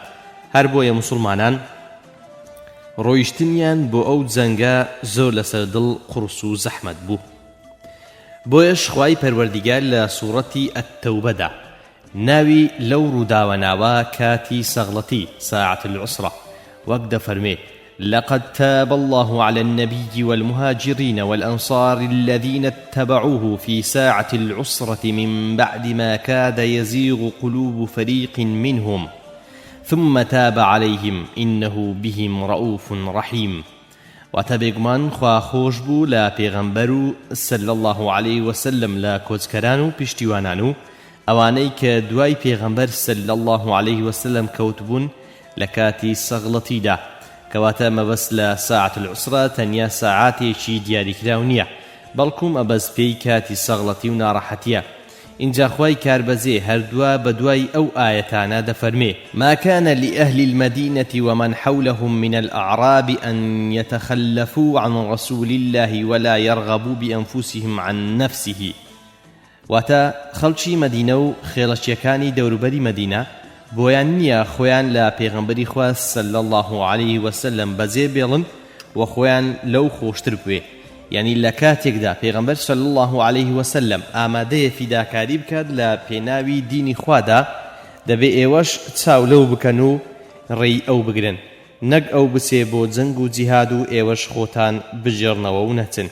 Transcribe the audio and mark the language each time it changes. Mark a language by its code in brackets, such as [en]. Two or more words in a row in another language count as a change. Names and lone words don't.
[ckb] هەر بۆیە موسڵمانان ڕۆیشتنیان بۆ ئەو جەنگە زۆر لەسەر دڵ قورس و زەحمەت بوو. بۆیەش خوای پەروەردیگار لە سوورەتی ئەتتەوبەدا ناوی لەو ڕووداوە ناوە کاتی سەغڵەتی [ar] ساعة العسرة [ckb] وەک دەفەرمێ [ar] لقد تاب الله على النبي والمهاجرين والأنصار الذين اتبعوه في ساعة العسرة من بعد ما كاد يزيغ قلوب فريق منهم ثم تاب عليهم إنه بهم رؤوف رحيم. [ckb] واتبێگومان خوا خۆش بوو لە پێغەمبەر و [ar] صلی الله عليه وسلم [ckb] لە کۆچکەران و پشتیوانان و ئەوانەی کە دوای پێغەمبەر [ar] صلی الله عليه وسلم [ckb] کەوتبوون لە کاتی سەغڵەتیدا کەواتە مەبەست لە [ar] ساعة العسرە [ckb] تەنیا ساعاتێکی دیاریکراو نییە بەڵکوم ئەبەز پێی کاتی سەغڵەتی و ناڕەحەتیە. اینجا خوای کاربەزێ هەردووە بەدوای ئەو ئاەتانە دەفەرمێ: [ar] ما كان لأهل المدينة ومن حولهم من الأعراب أن يتخلفوا عن رسول الله ولا يرغبوا بأنفسهم عن نفسه. [ckb] واتە خەڵکی مەدینە و خێڵەچیەکانی دەوروبەری مەدینە بۆیان نییە خۆیان لە پێغەمبەری خوا [ar] صلی الله عليه وسلم [ckb] بەجێ بێڵن و خۆیان لەو خۆشتر بوێ. یعنی لە کاتێکدا پێغەمبەر [ar] صلی الله عليه وسلم [ckb] ئامادەیە فیداکاری بکات لە پێناوی دینی خوادا، دەبێ ئێوەش چاو لەو بکەن و ڕێی ئەو بگرن، نەک ئەو بچێ بۆ جەنگ و جیهاد و ئێوەش خۆتان بژێڕنەوە و نەچن.